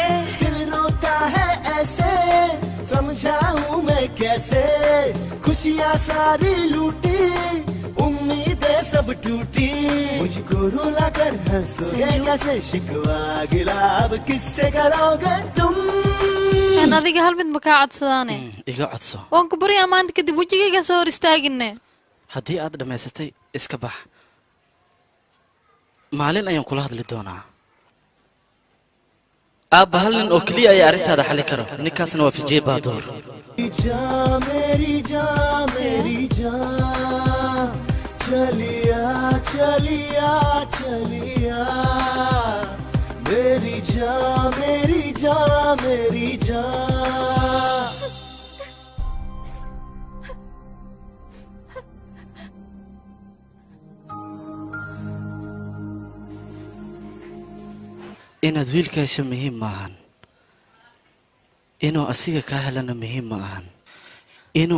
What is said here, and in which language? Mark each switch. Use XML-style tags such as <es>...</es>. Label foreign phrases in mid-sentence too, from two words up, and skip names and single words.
<hi>दिल रोता है ऐसे समझाऊं मैं कैसे खुशियाँ सारी लूटी उम्मीदें सब टूटी मुझको रुला कर हंसोगे कैसे शिकवा गिला अब किससे करोगे तुम</hi> <so>aan adiga hal mid ma kaa codsadaane iga codso waan ku baryaa maanta kadib wejigayga soo hor istaagine haddii aad dhammaysatay iska bax maalin ayaan kula hadli doonaa aabba hal nin oo keliya ayaa arrintaada xalli karo ninkaasna waa fijiye baadoor</so> <hi>मेरी जान चलिया चलिया चलिया मेरी जान मेरी जान मेरी जान</hi> <so>inaad wiilka hesho muhiim maahan inuu asiga kaa helana muhiim ma ahan inuu</so>